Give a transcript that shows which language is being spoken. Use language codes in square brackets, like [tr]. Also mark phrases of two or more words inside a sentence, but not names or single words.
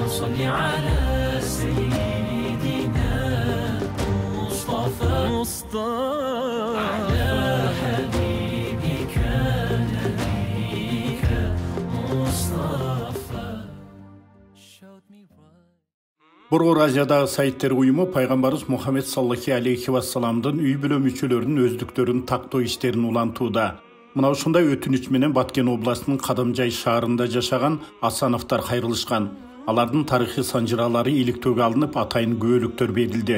[ar] على سيدنا مصطفى على حبيبك نبيك مصطفى. [ky] Burgur Aziyadагы сайттер уюму пайгамбарыбыз Мухаммед [ar] صلى الله عليه وسلم [ky] үй бүлө мүчөлөрүнүн өздүктөрүн тактоо иштерин улантууда. Мына ушундай өтүнүч менен Баткен областынын Кадамжай шаарында жашаган Асановтар кайрылышкан. Алардын тарыхый санжыралары иликтөөгө алынып, атайын күбөлүктөр берилди.